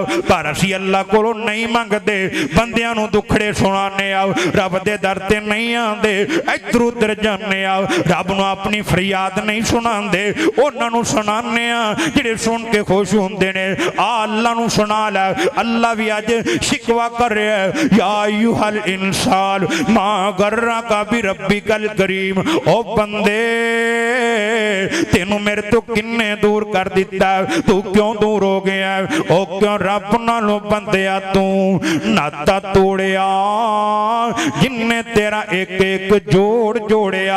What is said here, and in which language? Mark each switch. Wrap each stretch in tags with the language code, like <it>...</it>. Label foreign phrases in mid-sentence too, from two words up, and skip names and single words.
<pa>ਪਰ ਅਸੀਂ ਅੱਲ੍ਹਾ ਕੋ ਨਹੀਂ ਮੰਗਦੇ, ਬੰਦਿਆਂ ਨੂੰ ਦੁਖੜੇ ਸੁਣਾਨੇ ਆਓ, ਰੱਬ ਦੇ ਦਰ ਤੇ ਨਹੀਂ ਆਂਦੇ, ਇੱਧਰ ਉੱਧਰ ਜਾਣੇ ਆਓ, ਰੱਬ ਨੂੰ ਅਪਣੀ ਫ਼ਰਿਆਦ ਨਹੀਂ ਸੁਣਾਂਦੇ, ਉਨ੍ਹਾਂ ਨੂੰ ਸੁਣਾਨੇ ਆ ਜਿਹੜੇ ਸੁਣ ਕੇ ਖ਼ੁਸ਼ ਹੁੰਦੇ ਨੇ। ਆ ਅੱਲ੍ਹਾ ਨੂੰ ਸੁਣਾ ਲੈ। ਅੱਲ੍ਹਾ ਵੀ ਅੱਜ ਸ਼ਿਕਵਾ ਕਰ ਰਿਹਾ ਹੈ,</pa> <ar>يا أيها الإنسان ما غرك بربك الكريم.</ar> <pa>ਓ ਬੰਦੇ ਤੈਨੂੰ ਮੇਰੇ ਤੋਂ ਕਿੰਨੇ ਦੂਰ ਕਰ ਦਿੱਤਾ, ਤੂੰ ਕਿਉਂ ਦੂਰ ਹੋ ਗਿਆ? ਓ ਕਿਉਂ ਰੱਬ ਨਾਲੋਂ ਬੰਦਿਆ ਤੂੰ ਨਾਤਾ ਤੋੜਿਆ, ਜਿਨ੍ਹੇ ਤੇਰਾ ਇਕ ਇਕ ਜੋੜ ਜੋੜਿਆ।</pa>